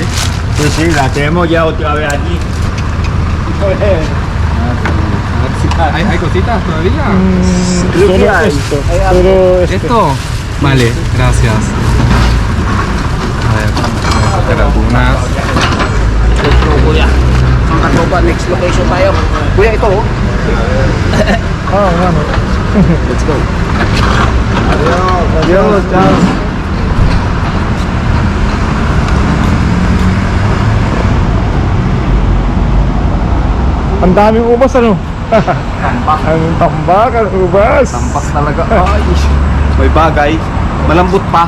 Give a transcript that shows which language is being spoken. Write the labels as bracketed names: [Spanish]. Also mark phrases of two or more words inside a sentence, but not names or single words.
[Spanish] Sí, sí, la tenemos ya otra vez allí. ¿Hay cositas todavía? Creo que Solo hay. esto. Solo esto. ¿Esto? Vale, gracias. A ver, vamos a sacar algunas. [Filipino] Ito kuya. Ang katoba, [English] next location [Filipino] tayo. Kuya, ito oh. Ano. [English] Let's go. [Spanish] Adios, ciao. [Filipino] Ang daming ubas ano? Tampak. Ang tambak, ang ubas. Tampak talaga. Ay, may bagay. Malambot pa.